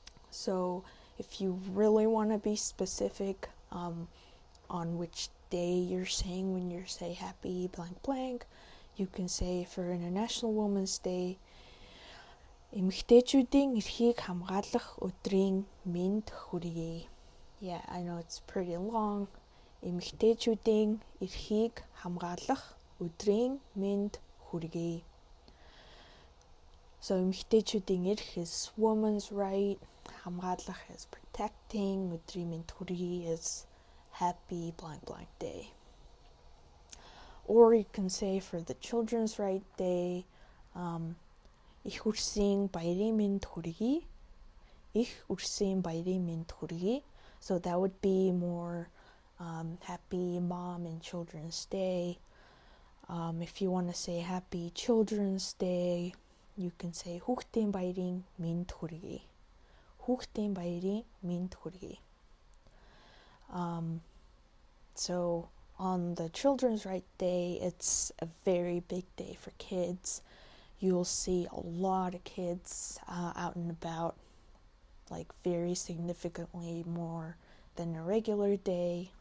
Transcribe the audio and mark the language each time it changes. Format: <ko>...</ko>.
<en>So if you really want to be specific on which day you're saying when you say happy blank blank, you can say for International Women's Day,</en> <mn>эмэгтэйчүүдийн эрхийг хамгаалах өдрийн мэнд хүргэе.</mn> <en>Yeah, I know it's pretty long.</en> <mn>Эмэгтэйчүүдийн эрхийг хамгаалах өдрийн мэнд хүргэе.</mn> <en>So</en> <mn>эмэгтэйчүүдийн эрх</mn> <en>is woman's right,</en> <mn>хамгаалах</mn> <en>is protecting,</en> <mn>өдрийн мэнд хүргэе</mn> <en>is happy blank blank day. Or you can say for the Children's Right Day,</en> <mn>их хүрсийн баярын мэнд хүргэе. их үрсэн баярын мэнд хүргэе.</mn> <en>So that would be more happy Mom and Children's Day. If you want to say Happy Children's Day, you can say</en> <mn>хүүхдийн баярын мэнд хүргэе. хүүхдийн баярын мэнд хүргэе.</mn> <en>So on the Children's Right Day, it's a very big day for kids. You'll see a lot of kids out and about, like very significantly more than a regular day.</en>